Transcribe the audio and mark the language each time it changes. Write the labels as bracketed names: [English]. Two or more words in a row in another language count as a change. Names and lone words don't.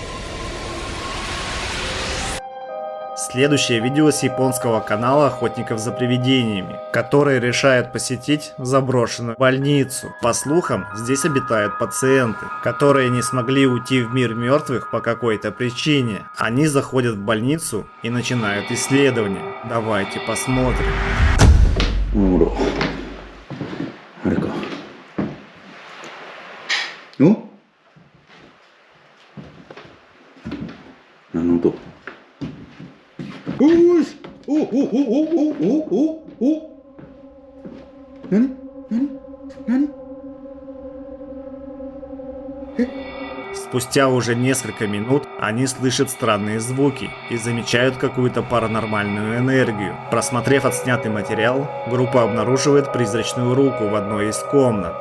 [Russian] Следующее видео с японского канала охотников за привидениями, которые решают посетить заброшенную больницу. По слухам, здесь обитают пациенты, которые не смогли уйти в мир мертвых по какой-то причине. Они заходят в больницу и начинают исследование. Давайте посмотрим. [Japanese] ほらあれかお何の音おーしお何 [Russian] Спустя уже несколько минут они слышат странные звуки и замечают какую-то паранормальную энергию. Просмотрев отснятый материал, группа обнаруживает призрачную руку в одной из комнат.